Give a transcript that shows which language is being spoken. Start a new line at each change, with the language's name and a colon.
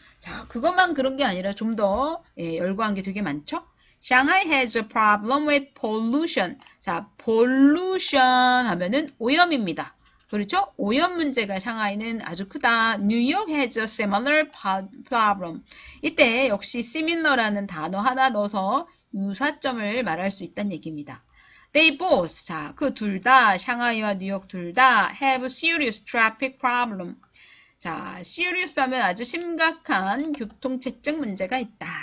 Korean: 자, 그것만 그런 게 아니라 좀 더 열거한 게 되게 많죠?
English: Shanghai has a problem with pollution.
Korean: 자, pollution 하면은 오염입니다. 그렇죠? 오염 문제가 샹하이는 아주 크다.
English: New York has a similar problem.
Korean: 이때 역시 similar라는 단어 하나 넣어서 유사점을 말할 수 있다는 얘기입니다.
English: They both,
Korean: 자, 그 둘 다, 샹하이와 뉴욕 둘 다
English: have serious traffic problem.
Korean: 자, serious 하면 아주 심각한 교통체증 문제가 있다.